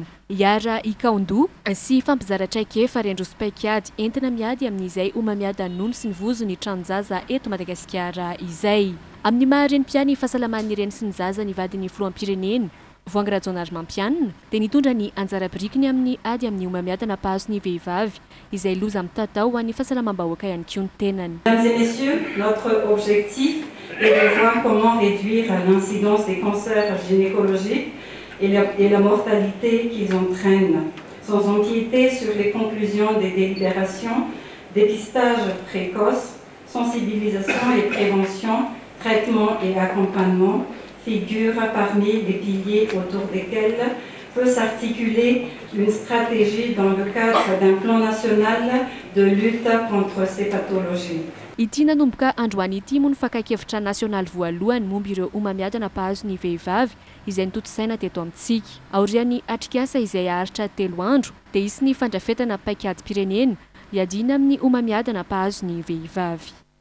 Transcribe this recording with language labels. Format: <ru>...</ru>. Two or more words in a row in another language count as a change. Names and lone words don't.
<mg>Iara Ikaondo sy fampizara-traikefa Rendrospaikiady entina miady amin'izay omamiadan'ny nono sy ny vozon'ny tranonjaza eto Madagasikara izay. Amin'ny maha-renim-piany ny fahasalaman'ny reny sy ny zaza ny vadin'ny filoham-pirenena Voangarajona Mampianina dia nitondra ny anjara birikiny amin'ny ady amin'ny omamiadana mpahazo ny vehivavy izay loza amin'ny tatao ho an'ny fahasalamam-bahoaka ihany koa ny tenany.</mg> <fr>Mesdames et messieurs, notre objectif est de voir comment réduire l'incidence des cancers gynécologiques et la mortalité qu'ils entraînent, sans empiéter sur les conclusions des délibérations, dépistage précoce, sensibilisation et prévention, traitement et accompagnement, figurent parmi les piliers autour desquels peut s'articuler une stratégie dans le cadre d'un plan national de lutte contre ces pathologies.</fr> <mg>Ity nanomboka androany ity moa ny fakakevitra nasionaly voalohany momba ireo omamiadana mpahazo ny vehivavy izay nitotosaina teto amintsika. Aorian'ny atrikasa izay aharitra 3 andro dia isy ny fandrafetana paikady-pirenena iadina amin'ny omamiadana mpahazo ny vehivavy.</mg>